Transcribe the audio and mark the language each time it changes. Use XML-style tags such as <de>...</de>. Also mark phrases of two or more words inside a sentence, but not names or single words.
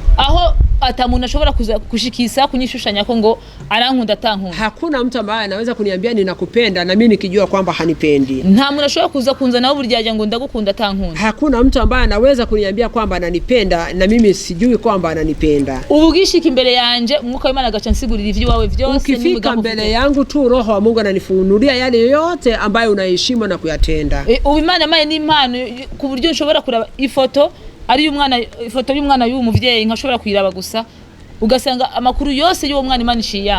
<rn>aho atamuntu ashobora kushikisa kunyishushanya ko ngo arankunda atankunda.</rn> <sw>Hakuna mtu ambaye anaweza kuniambia ninakupenda na mimi nikijua kwamba hanipendi.</sw> <rn>Nta muntu ashobora kuza kunza nawe buryaje ngo ndagukunda atankunda.</rn> <sw>Hakuna mtu ambaye anaweza kuniambia kwamba ananipenda na mimi sijui kwamba ananipenda.</sw> <rn>Ubugishika imbere yanje umwuka w'Imana agaca nsigurira ivyo wawe vyose.</rn> <sw>Ukifika mbele yangu tu roho wa Mungu ananifunulia yale yote ambayo unaheshimu na kuyatenda.</sw> <rn>Ubimana maye ni impano ku buryo nshobora kuraba ifoto ari umwana, ifoto y'umwana y'umuvyeyi nkashobora kuyiraba gusa ugasanga amakuru yose y'uwo mwana Imana ishiyana.</rn>